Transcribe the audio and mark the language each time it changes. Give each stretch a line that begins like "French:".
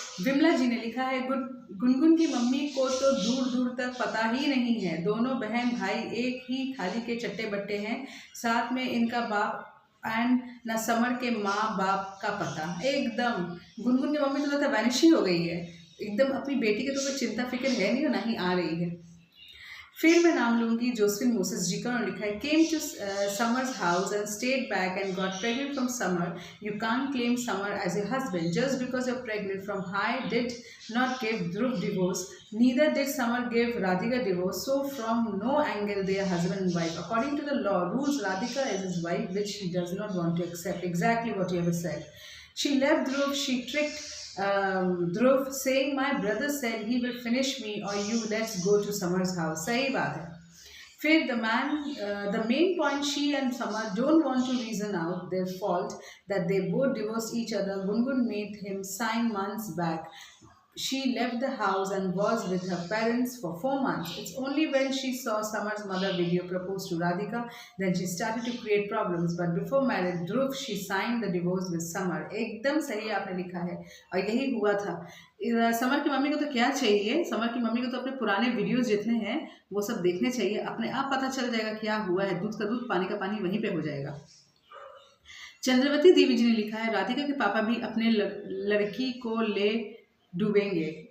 Hindi: विमला जी ने लिखा है गुनगुन की मम्मी को तो दूर दूर तक पता ही नहीं है, दोनों बहन भाई एक ही थाली के चट्टे बट्टे हैं, साथ में इनका बाप एंड न समर के माँ बाप का पता। एकदम गुनगुन की मम्मी तो लगता है वैनिश ही हो गई है, एकदम अपनी बेटी के तो कोई चिंता फिक्र है नहीं और ना ही आ रही है। फिर मैं नाम लूँगी जोसेफिन मोसेस जी का। उन्होंने लिखा है
English: Came to Samar's house and stayed back and got pregnant from Samar. You can't claim Samar as a husband just because you are pregnant from him did not give Dhruv divorce, neither did Samar give Radhika divorce, so from no angle they are husband and wife. According to the law, rules Radhika is his wife, which he does not want to accept. Exactly what you have said. She left Dhruv, she tricked Dhruv, saying, my brother said he will finish me or you, let's go to Samar's house.
Hindi: सही बात है।
English: फिर the main point, she and Samar don't want to reason out their fault that they both divorced each other. Gungun made him sign months back. She left the house and was with her parents for 4 months. It's only when she saw Samar's mother video propose to Radhika then she started to create problems. But before marriage, Dhruv, she signed the divorce with Samar.
Hindi: एकदम सही आपने लिखा है और यही हुआ था। Summer की मम्मी को तो क्या चाहिए, समर की मम्मी को तो अपने पुराने वीडियोस जितने हैं वो सब देखने चाहिए, अपने आप पता चल जाएगा क्या हुआ है। दूध का दूध पानी का पानी वहीं पे हो जाएगा। चंद्रवती देवी जी ने लिखा है राधिका के पापा भी अपने लड़की को ले डूबेंगे।